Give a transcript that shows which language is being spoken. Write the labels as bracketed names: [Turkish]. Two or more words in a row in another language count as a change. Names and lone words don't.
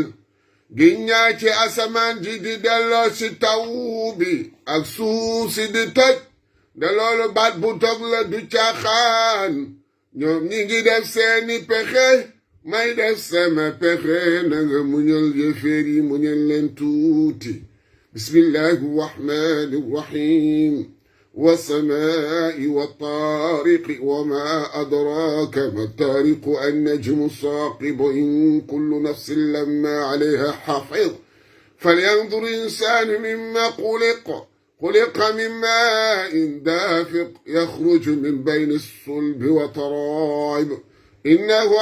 [Wolof] Giññaa ci asamaan ji di delloo si taw bi ak suuf si di toj de loolu baat bu dog la du caaxaan ñoom ñi ngi def seeni pexe may def sama pexe na nga muñal yéeféer yi muñal leen tuuti. [Arabic] بسم الله الرحمن الرحيم. والسماء والطارق وما أدراك ما الطارق النجم الثاقب إن كل نفس لما عليها حافظ فلينظر الإنسان مما خلق من ماء دافق يخرج من بين الصلب والترائب إنه